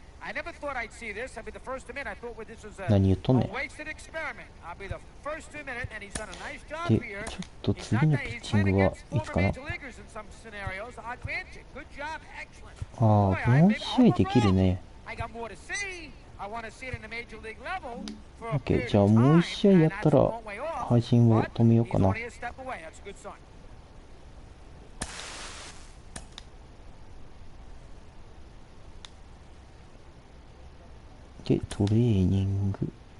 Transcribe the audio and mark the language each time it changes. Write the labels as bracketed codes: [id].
[en] I never thought I'd see this. I'll be the first to admit. I thought this was a wasted experiment. I'll be the first to admit it, and he's done a nice job here. [ja] ちょっと次のピッチングはいつかな。 [en] Good job, excellent. [ja] 4試合できるね。 [en] I got more to see. I want to see it in the major league level. [ja] OK、じゃあもう1試合やったら配信を止めようかな。で、トレーニング。